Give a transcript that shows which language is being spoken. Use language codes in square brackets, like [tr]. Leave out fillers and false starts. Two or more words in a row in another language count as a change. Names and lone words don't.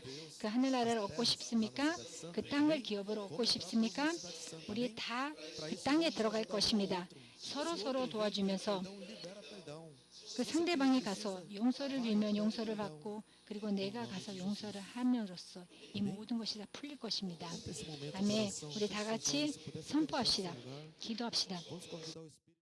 [ko] 그 하늘나라를 얻고 싶습니까? 그 땅을 기업으로 얻고 싶습니까? 우리 다 그 땅에 들어갈 것입니다. 서로 도와주면서 [pt] Então libera perdão. [ko] 그 상대방이 가서 용서를 빌면 용서를 받고 그리고 내가 가서 용서를 함으로써 이 모든 것이 다 풀릴 것입니다. [pt] Esse momento de [ko] 아멘. [pt] oração, [ko] 우리 다 같이 선포합시다. 기도합시다. [pt] vamos convidar o Espírito